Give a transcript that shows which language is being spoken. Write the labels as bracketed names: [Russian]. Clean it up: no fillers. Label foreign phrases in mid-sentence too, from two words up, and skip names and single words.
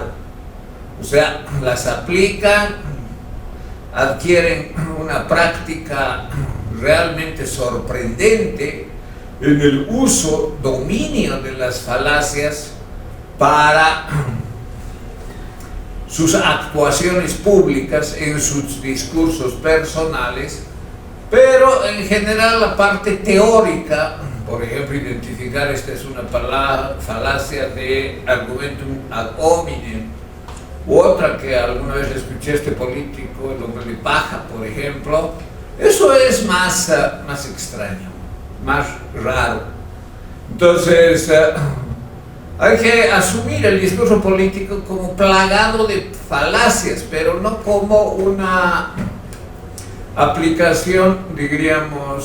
[Spanish] O sea, las aplican, adquieren una práctica realmente sorprendente en el uso, dominio de las falacias para sus actuaciones públicas, en sus discursos personales, pero en general la parte teórica, por ejemplo, identificar esta es una falacia de [Latin] argumentum ad hominem, [Spanish] u otra que alguna vez escuché a este político, el hombre de paja, por ejemplo, eso es más extraño, más raro. Entonces, hay que asumir el discurso político como plagado de falacias, pero no como una aplicación, diríamos,